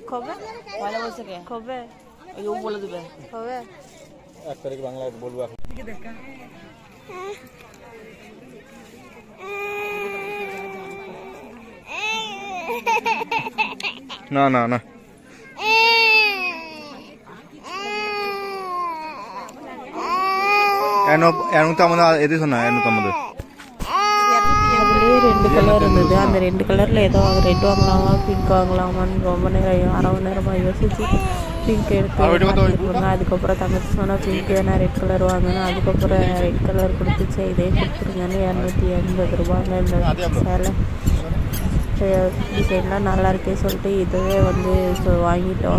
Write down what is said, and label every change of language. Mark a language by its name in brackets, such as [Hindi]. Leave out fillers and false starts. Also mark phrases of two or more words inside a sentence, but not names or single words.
[Bangla] কবে পয়লা বছরে কবে ওই ও বলে দিবে কবে 1 তারিখ বাংলা বলবো এখন না না না [Tamil] எது சொன்னா 250 அதுலேயே 2 கலர் இருந்தது அந்த 2 கலரில் ஏதோ ரெட் வாங்கலாமா பிங்க் வாங்கலாமான்னு ரொம்ப நேரம் அரை மணி நேரமாக யோசிச்சு பிங்க் எடுத்து அதுக்கப்புறம் தங்கச்சி சொன்னால் பிங்க் வேணா [English] red colour [Tamil] வாங்கினா அதுக்கப்புறம் [English] red colour [Tamil] கொடுத்துச்சு இதே கொடுத்துருங்கன்னு 280 ரூபாங்க இந்த சேலை டிசைன்லாம் நல்லா இருக்கே சொல்லிட்டு இதுவே வந்து வாங்கிட்டோம்.